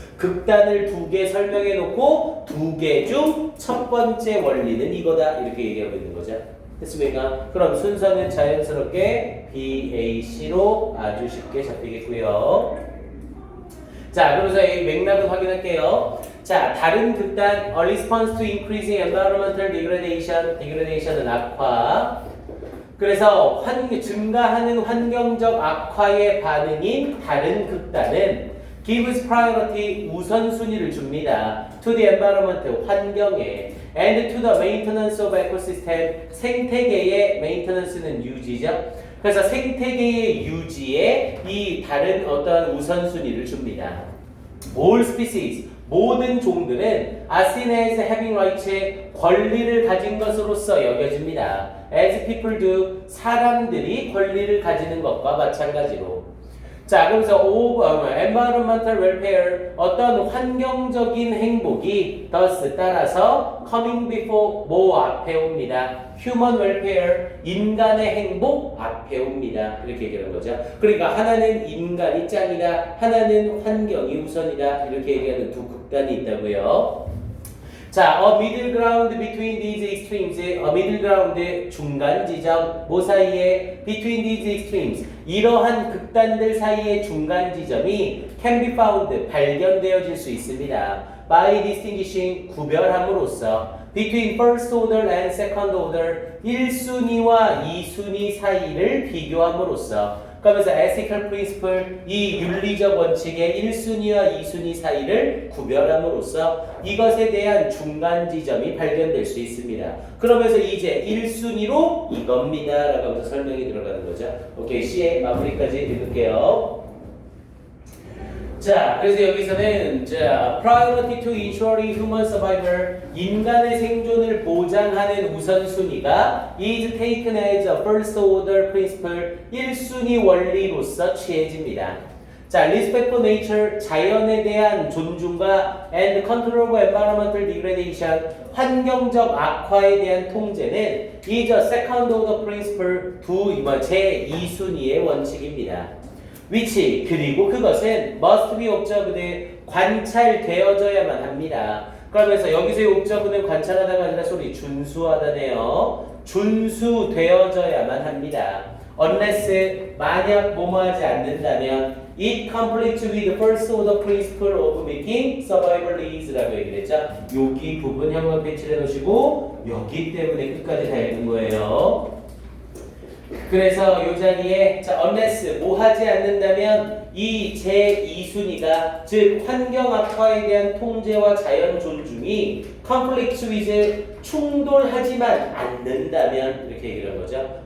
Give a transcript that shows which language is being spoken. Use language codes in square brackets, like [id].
[ko] 극단을 두 개 설명해 놓고 두 개 중 첫 번째 원리는 이거다. 이렇게 얘기하고 있는 거죠. 됐습니까? 그럼 순서는 자연스럽게 B, A, C로 아주 쉽게 잡히겠고요. 자, 그러면서 이 맥락을 확인할게요. 자, 다른 극단, [en] a response to increasing environmental degradation, degradation은 [ko] 악화. 그래서 증가하는 환경적 악화의 반응인 다른 극단은 [en] gives priority [ko] 우선순위를 줍니다. [en] to the environment [ko] 환경에 [en] and to the maintenance of ecosystem [ko] 생태계의 [en] maintenance는 [ko] 유지죠. 그래서 생태계의 유지에 이 다른 어떤 우선순위를 줍니다. [en] All species [ko] 모든 종들은 [en] are seen as having rights [ko] 권리를 가진 것으로서 여겨집니다. [en] As people do [ko] 사람들이 권리를 가지는 것과 마찬가지로. 자, 그래서 [en] environmental welfare [ko] 어떤 환경적인 행복이 [en] thus [ko] 따라서 [en] coming before [ko] 뭐 앞에 옵니다. [en] human welfare [ko] 인간의 행복 앞에 옵니다. 이렇게 얘기하는 거죠. 그러니까 하나는 인간이 짱이다. 하나는 환경이 우선이다. 이렇게 얘기하는 두 극단이 있다고요. [en] 자, a middle ground between these extremes. a middle ground [ko] 중간 지점. 뭐 사이에? [en] between these extremes. [ko] 이러한 극단들 사이의 중간 지점이 [en] can be found. [ko] 발견되어질 수 있습니다. [en] by distinguishing. [ko] 구별함으로써 [en] between first order and second order. [ko] 1순위와 2순위 사이를 비교함으로써 그러면서 [en] ethical principle [ko] 이 윤리적 원칙의 1순위와 2순위 사이를 구별함으로써 이것에 대한 중간 지점이 발견될 수 있습니다. 그러면서 이제 1순위로 이겁니다 라고 하면서 설명이 들어가는 거죠. 오케이, C의 마무리까지 읽을게요. 자, 그래서 여기서는 자, [en] priority to ensuring human survival [ko] 인간의 생존을 보장하는 우선순위가 [en] is taken as a first order principle [ko] 1순위 원리로서 취해집니다. [en] 자, respect for nature [ko] 자연에 대한 존중과 [en] and control of environmental degradation [ko] 환경적 악화에 대한 통제는 [en] is a second order principle [ko] 제2순위의 원칙입니다. [en] which [ko] 그리고 그것은 [en] must be observed [ko] 관찰되어져야만 합니다. 그러면서 여기서의 observe는 관찰하다가 아니라 소리 준수하다네요. 준수되어져야만 합니다. [en] unless [ko] 만약 뭐뭐하지 않는다면 [en] it conflicts with the first order principle of making survival easy [ko] 라고 얘기를 했죠. 여기 부분 형광펜 칠해 놓으시고 여기 때문에 끝까지 다 읽은 거예요. 그래서 이 자리에 자 [en] unless [ko] 뭐 하지 않는다면 이 제2순위가 즉 환경 악화에 대한 통제와 자연 존중이 [en] conflict with [ko] 충돌하지만 않는다면 이렇게 얘기를 한 거죠.